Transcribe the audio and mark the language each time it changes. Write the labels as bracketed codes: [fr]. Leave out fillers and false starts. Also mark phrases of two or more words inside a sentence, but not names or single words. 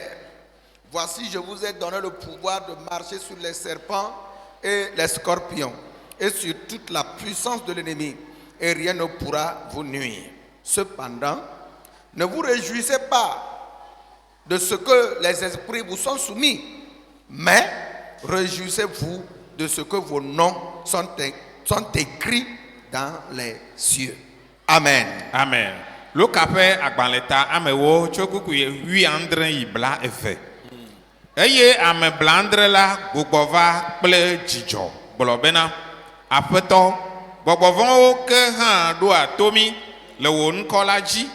[fr] Voici, je vous ai donné le pouvoir de marcher sur les serpents et les scorpions et sur toute la puissance de l'ennemi, et rien ne pourra vous nuire. Cependant, ne vous réjouissez pas de ce que les esprits vous sont soumis, mais réjouissez-vous de ce que vos noms sont écrits dans les cieux. Amen. Amen. [ee] Luka ƒe agbalẽta amewo tso kpukpui 19 yi 20. Eye ame 20 la gbugbɔ va kple dzidzɔ gblɔ bena, Aƒetɔ, gbɔgbɔ vɔ̃wo ke hã ɖoa to mí le wò ŋkɔ la dzi.